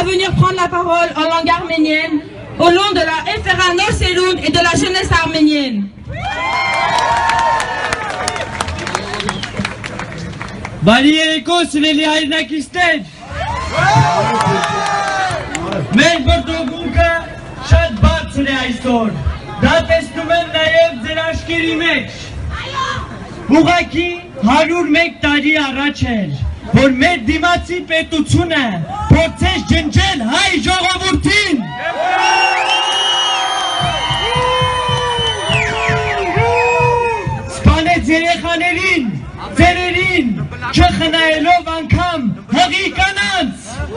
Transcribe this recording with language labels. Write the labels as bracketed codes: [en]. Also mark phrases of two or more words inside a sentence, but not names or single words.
[fr] venir prendre la parole en langue arménienne au nom de la FRA Norseloun et de la jeunesse arménienne. [hy] Բարիերեկո սիրելի հայրենակիցներ, մեր բրդոգունքը շատ բարձր է այսօր, դա տեսնում եմ նաև ձեր աչքերի մեջ, ուղղակի 101 տարի առաջ էր, որ մեր դիմացի պետությունը փորձեց ջնջել հայ ժողովրդին, սպանեց երեխաներին, ծերերին, չխնայելով անգամ հղի կանանց,